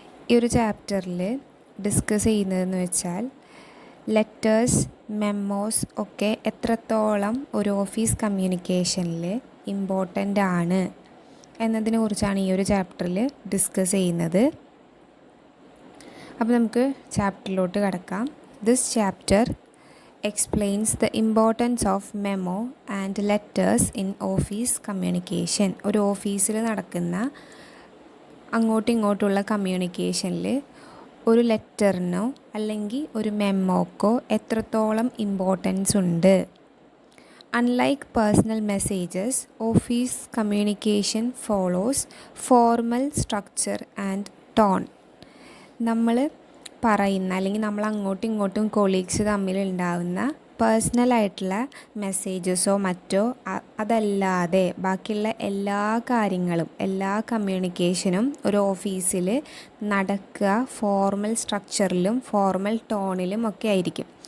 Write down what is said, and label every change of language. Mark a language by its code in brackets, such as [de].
[ml] ഈ ഒരു ചാപ്റ്ററിൽ ഡിസ്കസ് ചെയ്യുന്നതെന്ന് വെച്ചാൽ ലെറ്റേഴ്സ്, മെമ്മോസ് ഒക്കെ എത്രത്തോളം ഒരു ഓഫീസ് കമ്മ്യൂണിക്കേഷനിൽ ഇമ്പോർട്ടൻ്റ് ആണ് എന്നതിനെ കുറിച്ചാണ് ഈ ഒരു ചാപ്റ്ററിൽ ഡിസ്കസ് ചെയ്യുന്നത്. അപ്പോൾ നമുക്ക് ചാപ്റ്ററിലോട്ട് കടക്കാം. [en] This chapter explains the importance of memo and letters in office communication. [ml] ഒരു ഓഫീസിൽ നടക്കുന്ന അങ്ങോട്ടും ഇങ്ങോട്ടുള്ള കമ്മ്യൂണിക്കേഷനിൽ ഒരു ലെറ്ററിനോ അല്ലെങ്കിൽ ഒരു മെമ്മോക്കോ എത്രത്തോളം ഇമ്പോർട്ടൻസ് ഉണ്ട്. [en] Unlike personal messages, office communication follows formal structure and tone. [ml] നമ്മൾ പറയുന്ന അല്ലെങ്കിൽ നമ്മൾ അങ്ങോട്ടും ഇങ്ങോട്ടും കൊളീഗ്സ് തമ്മിലുണ്ടാവുന്ന പേഴ്സണലായിട്ടുള്ള മെസ്സേജസോ മറ്റോ അതല്ലാതെ ബാക്കിയുള്ള എല്ലാ കാര്യങ്ങളും, എല്ലാ കമ്മ്യൂണിക്കേഷനും ഒരു ഓഫീസിൽ നടക്കുക ഫോർമൽ സ്ട്രക്ചറിലും ഫോർമൽ ടോണിലും ഒക്കെ ആയിരിക്കും.